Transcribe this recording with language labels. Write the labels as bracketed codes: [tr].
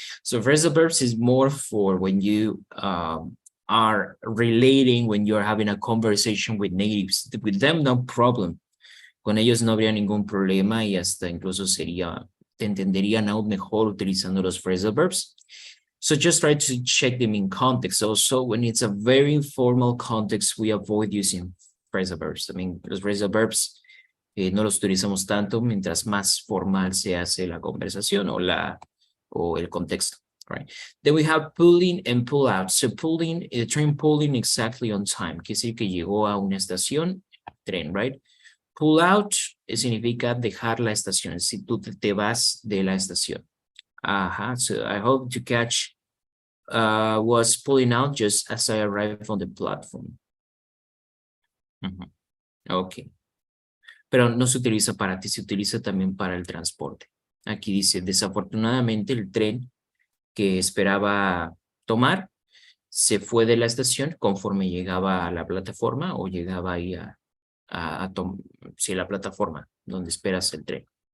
[en] So phrasal verbs is more for when you are relating, when you're having a conversation with natives. With them, no problem. [es] Con ellos no habría ningún problema y hasta incluso te entenderían aún mejor utilizando los phrasal verbs. [en] So just try to check them in context. Also, when it's a very informal context, we avoid using phrasal verbs. I mean, [es] los phrasal verbs no los utilizamos tanto mientras más formal se hace la conversación o el contexto. [en] Right. Then we have pulling and pull out. So pulling, the train pulling exactly on time. [es] Quiere decir que llegó a una estación, tren, [en] right? [es] Pull out significa dejar la estación. Si tú te vas de la estación. Ajá. [en] So I hope to catch was pulling out just as I arrived on the platform. Okay. [es] Pero no se utiliza para ti, se utiliza también para el transporte. Aquí dice, desafortunadamente el tren que esperaba tomar se fue de la estación conforme llegaba a la plataforma o llegaba ahí a la plataforma donde esperas el tren.